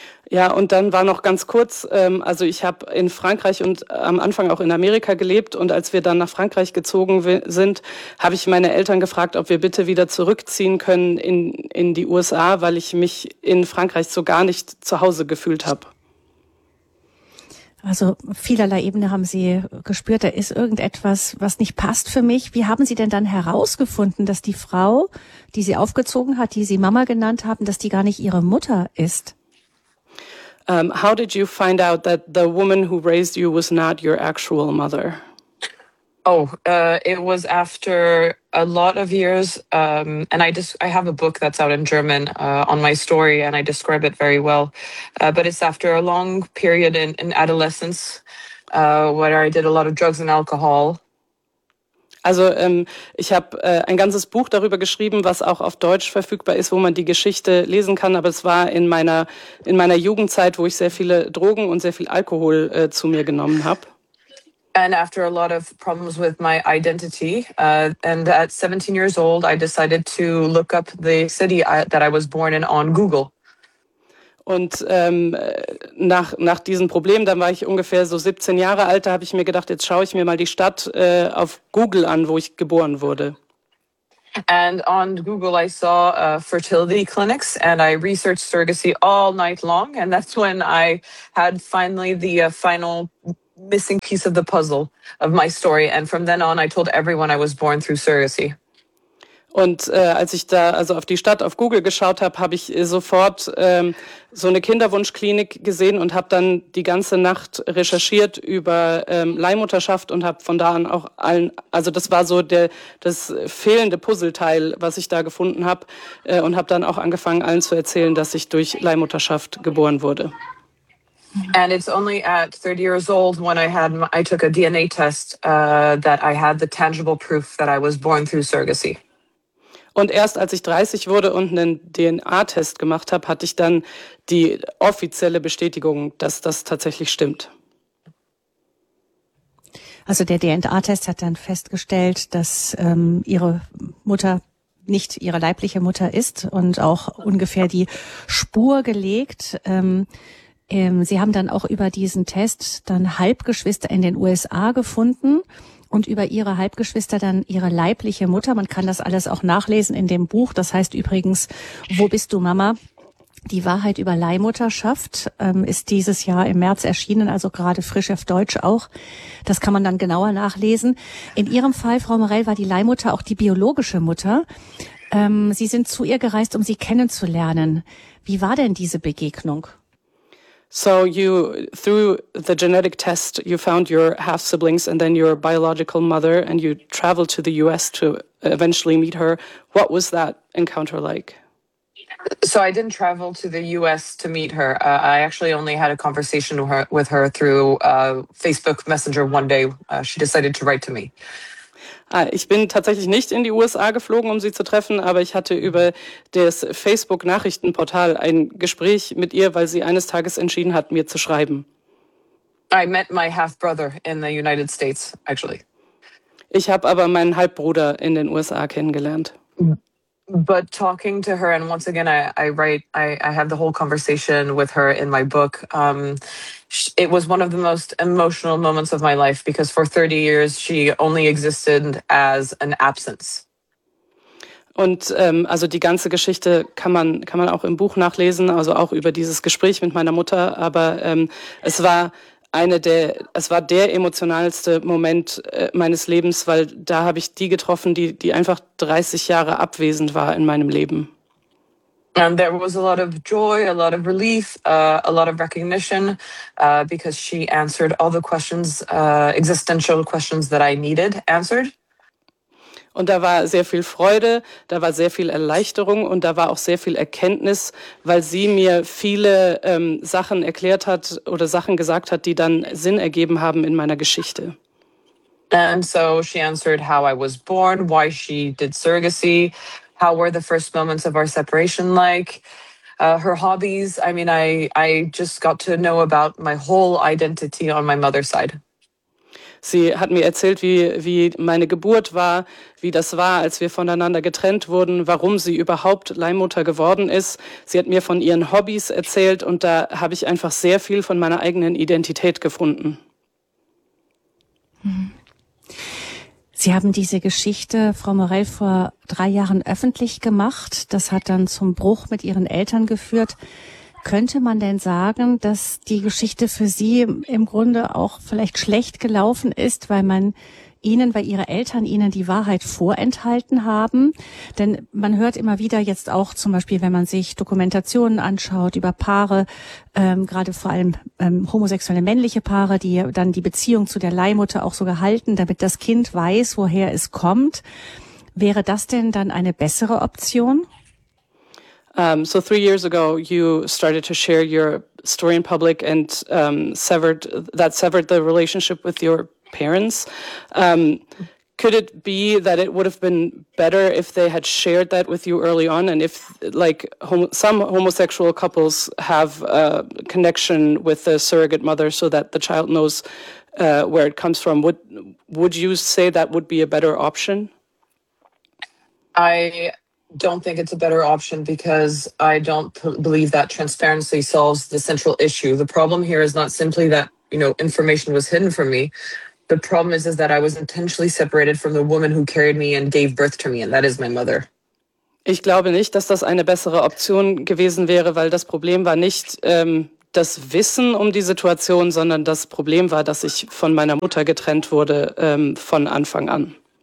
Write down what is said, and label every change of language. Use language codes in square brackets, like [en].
[de] Ja, und dann war noch ganz kurz, also ich habe in Frankreich und am Anfang auch in Amerika gelebt und als wir dann nach Frankreich gezogen sind, habe ich meine Eltern gefragt, ob wir bitte wieder zurückziehen können in die USA, weil ich mich in Frankreich so gar nicht zu Hause gefühlt habe. Also vielerlei Ebene haben Sie gespürt, da ist irgendetwas, was nicht passt für mich. Wie haben Sie denn dann herausgefunden, dass die Frau, die Sie aufgezogen hat, die Sie Mama genannt haben, dass die gar nicht Ihre Mutter ist? [en] How did you find out that the woman who raised you was not your actual mother? It was after a lot of years, and I have a book that's out in German on my story, and I describe it very well. But it's after a long period in adolescence, where I did a lot of drugs and alcohol. [de] Also ich habe ein ganzes Buch darüber geschrieben, was auch auf Deutsch verfügbar ist, wo man die Geschichte lesen kann. Aber es war in meiner Jugendzeit, wo ich sehr viele Drogen und sehr viel Alkohol zu mir genommen habe. [en] And after a lot of problems with my identity, and at 17 years old, I decided to look up the city that I was born in on Google. [de] Und nach diesem Problem, dann war ich ungefähr so 17 Jahre alt, da habe ich mir gedacht, jetzt schaue ich mir mal die Stadt auf Google an, wo ich geboren wurde. [en] And on Google I saw fertility clinics and I researched surrogacy all night long, and that's when I had finally the final missing piece of the puzzle of my story, and from then on I told everyone I was born through surrogacy. [de] Und als ich da also auf die Stadt auf Google geschaut habe, habe ich sofort so eine Kinderwunschklinik gesehen und habe dann die ganze Nacht recherchiert über Leihmutterschaft und habe von da an auch allen, also das war so das fehlende Puzzleteil, was ich da gefunden habe, und habe dann auch angefangen, allen zu erzählen, dass ich durch Leihmutterschaft geboren wurde. [en] And it's only at 30 years old when I took a DNA test that I had the tangible proof that I was born through surrogacy. [de] Und erst als ich 30 wurde und einen DNA-Test gemacht habe, hatte ich dann die offizielle Bestätigung, dass das tatsächlich stimmt. Also der DNA-Test hat dann festgestellt, dass ihre Mutter nicht ihre leibliche Mutter ist und auch ungefähr die Spur gelegt. Sie haben dann auch über diesen Test dann Halbgeschwister in den USA gefunden. Und über ihre Halbgeschwister dann ihre leibliche Mutter. Man kann das alles auch nachlesen in dem Buch. Das heißt übrigens, Wo bist du, Mama? Die Wahrheit über Leihmutterschaft ist dieses Jahr im März erschienen, also gerade frisch auf Deutsch auch. Das kann man dann genauer nachlesen. In Ihrem Fall, Frau Morell, war die Leihmutter auch die biologische Mutter. Sie sind zu ihr gereist, um sie kennenzulernen. Wie war denn diese Begegnung? [en] So you, through the genetic test, you found your half-siblings and then your biological mother, and you traveled to the U.S. to eventually meet her. What was that encounter like? So I didn't travel to the U.S. to meet her. I actually only had a conversation with her through Facebook Messenger one day. She decided to write to me. [de] Ich bin tatsächlich nicht in die USA geflogen, um sie zu treffen, aber ich hatte über das Facebook-Nachrichtenportal ein Gespräch mit ihr, weil sie eines Tages entschieden hat, mir zu schreiben. [en] I met my half-brother in the United States, actually. [de] Ich habe aber meinen Halbbruder in den USA kennengelernt. [en] But talking to her, and once again, I had the whole conversation with her in my book. It was one of the most emotional moments of my life, because for 30 years she only existed as an absence. [de] Und also die ganze Geschichte kann man auch im Buch nachlesen, also auch über dieses Gespräch mit meiner Mutter. Aber es war der emotionalste Moment meines Lebens, weil da habe ich die getroffen, die einfach 30 Jahre abwesend war in meinem Leben. [en] And there was a lot of joy, a lot of relief, a lot of recognition, because she answered all the questions, existential questions that I needed answered. [de] Und da war sehr viel Freude, da war sehr viel Erleichterung und da war auch sehr viel Erkenntnis, weil sie mir viele Sachen erklärt hat oder Sachen gesagt hat, die dann Sinn ergeben haben in meiner Geschichte. [en] And so she answered how I was born, why she did surrogacy, how were the first moments of our separation like, her hobbies. I mean, I just got to know about my whole identity on my mother's side. [de] Sie hat mir erzählt, wie meine Geburt war, wie das war, als wir voneinander getrennt wurden, warum sie überhaupt Leihmutter geworden ist. Sie hat mir von ihren Hobbys erzählt und da habe ich einfach sehr viel von meiner eigenen Identität gefunden. Sie haben diese Geschichte, Frau Morell, vor 3 Jahren öffentlich gemacht. Das hat dann zum Bruch mit ihren Eltern geführt. Könnte man denn sagen, dass die Geschichte für Sie im Grunde auch vielleicht schlecht gelaufen ist, weil man Ihnen, weil Ihre Eltern Ihnen die Wahrheit vorenthalten haben? Denn man hört immer wieder jetzt auch zum Beispiel, wenn man sich Dokumentationen anschaut über Paare, gerade vor allem homosexuelle männliche Paare, die dann die Beziehung zu der Leihmutter auch so gehalten, damit das Kind weiß, woher es kommt. Wäre das denn dann eine bessere Option? [en] So 3 years ago, you started to share your story in public and severed the relationship with your parents. Could it be that it would have been better if they had shared that with you early on? And if, like, some homosexual couples have a connection with the surrogate mother so that the child knows where it comes from, would you say that would be a better option? I don't think it's a better option because I don't believe that transparency solves the central issue. The problem here is not simply that, you know, information was hidden from me. The problem is that I was intentionally separated from the woman who carried me and gave birth to me, and that is my mother. [de] Ich glaube nicht, dass das eine bessere Option gewesen wäre, weil das Problem war nicht das Wissen um die Situation, sondern das Problem war, dass ich von meiner Mutter getrennt wurde von Anfang an.